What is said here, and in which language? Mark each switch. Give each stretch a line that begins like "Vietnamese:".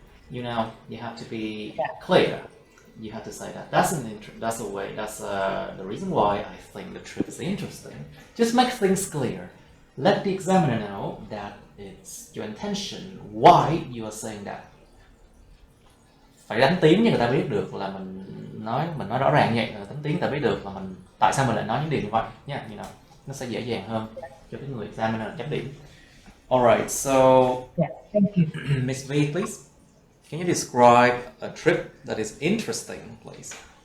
English: You know, you have to be clear. You have to say that. That's the way. That's the reason why I think the trip is interesting. Just make things clear. Let the examiner know that it's your intention. Why you are saying that.
Vietnamese: Phải đánh tiếng cho người ta biết được là mình nói rõ ràng vậy, đánh tiếng người ta biết được là mình tại sao mình lại nói những điều như vậy nha,
English: you know,
Vietnamese: nó sẽ dễ dàng hơn cho cái người examiner chấm điểm.
English: Alright, so Yeah, thank you. Miss V, please. Can you describe a trip that is interesting, please?